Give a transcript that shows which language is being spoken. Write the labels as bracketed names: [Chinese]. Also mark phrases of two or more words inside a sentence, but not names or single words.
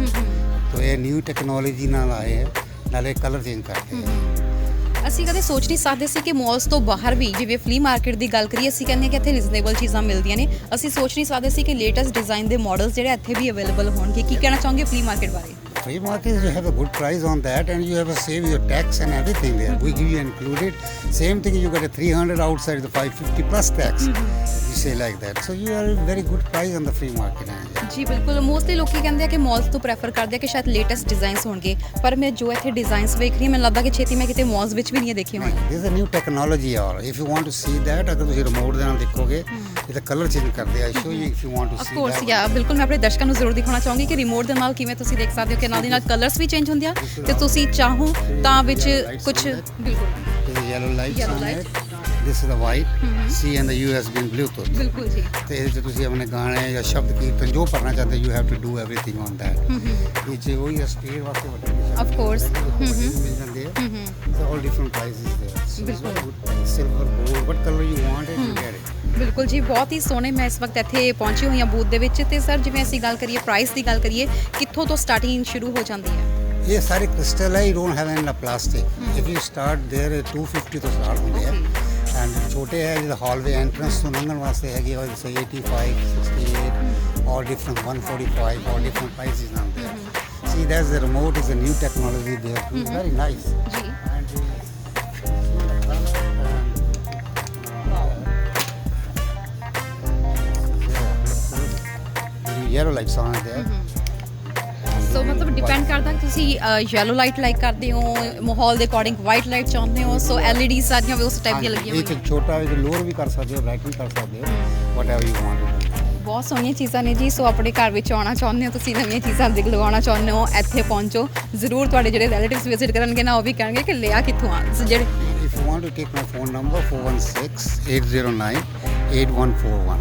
[Punjabi] ਤੋ ਇਹ [English] new technology [Punjabi] ਨਾਲ ਆਏ ਹੈ, ਨਾਲੇ [English] color change [Punjabi] ਕਰਦੇ ਆ। ਅਸੀਂ ਕਦੇ ਸੋਚ ਨਹੀਂ ਸਕਦੇ ਸੀ ਕਿ ਮਾਲਸ ਤੋਂ ਬਾਹਰ ਵੀ, ਜਿਵੇਂ [English] flea market [Punjabi] ਦੀ ਗੱਲ ਕਰੀਏ, ਅਸੀਂ ਕਹਿੰਦੇ ਕਿ ਇੱਥੇ ਰੀਜ਼ਨੇਬਲ ਚੀਜ਼ਾਂ ਮਿਲਦੀਆਂ ਨੇ। ਅਸੀਂ ਸੋਚ ਨਹੀਂ ਸਕਦੇ ਸੀ ਕਿ [English] latest design [Punjabi] ਦੇ ਮਾਡਲਸ ਜਿਹੜੇ ਇੱਥੇ ਵੀ ਅਵੇਲੇਬਲ ਹੋਣਗੇ। ਕੀ ਕਹਿਣਾ ਚਾਹੋਗੇ [English] flea market [Punjabi] ਬਾਰੇ? [English] Free market, you have a good price on that, and you have to save your tax and everything there. We give you included. Same thing, you get a 300 outside the 550 plus tax. You say like that. So you are a very good price on the free market. [Punjabi] ਜੀ ਬਿਲਕੁਲ। ਮੋਸਟਲੀ ਲੋਕੀ ਕਹਿੰਦੇ ਆ ਕਿ ਮਾਲਸ ਤੋਂ ਪ੍ਰੈਫਰ ਕਰਦੇ ਆ ਕਿ ਸ਼ਾਇਦ [English] latest designs [Punjabi] ਹੋਣਗੇ, ਪਰ ਮੈਂ ਜੋ ਇੱਥੇ ਡਿਜ਼ਾਈਨਸ ਵੇਖ ਰਹੀ ਹਾਂ, ਮੈਨੂੰ ਲੱਗਦਾ ਕਿ ਛੇਤੀ ਮੈਂ ਕਿਤੇ ਮਾਲਸ ਵਿੱਚ ਵੀ ਨਹੀਂ ਦੇਖੇ ਹੋਣੇ। [English] This is a new technology, or if you want to see that, [Punjabi] ਅਗਰ ਤੁਸੀਂ ਰਿਮੋਟ ਦੇ ਨਾਲ ਦੇਖੋਗੇ, ਇਹਦਾ [English] color change [Punjabi] ਕਰਦੇ ਆ। [English] show you if you want to see that. Of course, yeah, [Punjabi] ਬਿਲਕੁਲ। ਮੈਂ ਆਪਣੇ ਦਰਸ਼ਕਾਂ ਨੂੰ ਜ਼ਰੂਰ ਦਿਖਾਉਣਾ ਚਾਹੂੰਗੀ ਕਿ ਰਿਮੋਟ ਦੇ ਨਾਲ ਕਿਵੇਂ ਤੁਸੀਂ ਦੇਖ ਸਕਦੇ ਹੋ ਕਿ ਨਾਲ ਦੀ ਨਾਲ ਕਲਰਸ ਵੀ ਚੇਂਜ ਹੁੰਦੇ ਆ, ਤੇ ਤੁਸੀਂ ਚਾਹੋ ਤਾਂ ਵਿੱਚ ਕੁਝ ਬਿਲਕੁਲ [English] This is yellow lights Yellow on light. it. This is the white. C and the USB and Bluetooth. [Punjabi] ਬਿਲਕੁਲ ਜੀ। ਤੇ ਇਹਦੇ 'ਚ ਤੁਸੀਂ ਆਪਣੇ ਗਾਣੇ ਜਾਂ ਸ਼ਬਦ ਕੀਰਤਨ ਜੋ ਪੜ੍ਹਨਾ ਚਾਹੁੰਦੇ, [English] you have to do everything on that. [Punjabi] ਇਹ 'ਚ ਉਹੀ ਸਪੀਡ ਵਾਸਤੇ ਵੱਡੇ [English] Of course. [Punjabi] ਮਿਲ ਜਾਂਦੇ ਆ। [English] So all different prices there. So it's very good. Silver, gold, what color you want it, you get it. [Punjabi] ਬਿਲਕੁਲ ਜੀ, ਬਹੁਤ ਹੀ ਸੋਹਣੇ। ਮੈਂ ਇਸ ਵਕਤ ਇੱਥੇ ਪਹੁੰਚੀ ਹੋਈ ਹਾਂ ਬੂਥ ਦੇ ਵਿੱਚ। ਤੇ ਸਰ ਜਿਵੇਂ ਅਸੀਂ ਗੱਲ ਕਰੀਏ ਪ੍ਰਾਈਸ ਦੀ ਗੱਲ ਕਰੀਏ, ਕਿੱਥੋਂ ਤੋਂ ਸਟਾਰਟਿੰਗ ਸ਼ੁਰੂ ਹੋ ਜਾਂਦੀ ਹੈ? ਇਹ ਸਾਰੇ ਕ੍ਰਿਸਟਲ ਹੈ, [English] you don't have any plastic. if you start there [Punjabi] 250 ਤੋਂ ਸਟਾਰਟ ਹੁੰਦੇ ਆ। ਐਂਡ ਛੋਟੇ ਹੈ ਜਿਹਦਾ [English] hallway entrance [Punjabi] ਤੋਂ ਲੰਘਣ ਵਾਸਤੇ ਹੈਗੇ ਉਹ 85, 68 [English] or different 145 or different prices [Punjabi] ਆਉਂਦੇ ਆ। [English] See, that's the remote is a new technology there. Very nice. [Punjabi] ਜੀ। [English] Yellow lights on there. [Punjabi] ਸੋ ਮਤਲਬ ਡਿਪੈਂਡ ਕਰਦਾ ਕਿ ਤੁਸੀਂ [English] yellow light like [Punjabi] ਕਰਦੇ ਹੋ, ਮਾਹੌਲ ਦੇ ਅਕੋਰਡਿੰਗ [English] white light [Punjabi] ਚਾਹੁੰਦੇ ਹੋ। ਸੋ LED ਸਾਰੀਆਂ ਵੀ ਉਸ ਟਾਈਪ ਦੀਆਂ ਲੱਗੀਆਂ ਇਹ ਹੋਈਆਂ। ਛੋਟਾ ਹੈ, ਲੋਅਰ ਵੀ ਕਰ ਸਕਦੇ ਹੋ, ਬ੍ਰਾਈਟ ਵੀ ਕਰ ਸਕਦੇ ਹੋ, [English] whatever you want. [Punjabi] ਬਹੁਤ ਸੋਹਣੀਆਂ ਚੀਜ਼ਾਂ ਨੇ ਜੀ। ਸੋ ਆਪਣੇ ਘਰ ਵਿੱਚ ਆਉਣਾ ਚਾਹੁੰਦੇ ਹੋ, ਤੁਸੀਂ ਨਵੀਆਂ ਚੀਜ਼ਾਂ ਲਗਵਾਉਣਾ ਚਾਹੁੰਦੇ ਹੋ, ਇੱਥੇ ਪਹੁੰਚੋ ਜ਼ਰੂਰ। ਤੁਹਾਡੇ ਜਿਹੜੇ [English] relatives visit [Punjabi] ਕਰਨਗੇ ਨਾ, ਉਹ ਵੀ ਕਹਿਣਗੇ ਕਿ ਲਿਆ ਕਿੱਥੋਂ ਆ। ਸੋ ਜਿਹੜੇ [English] If you want to take my phone number 416-809-8141.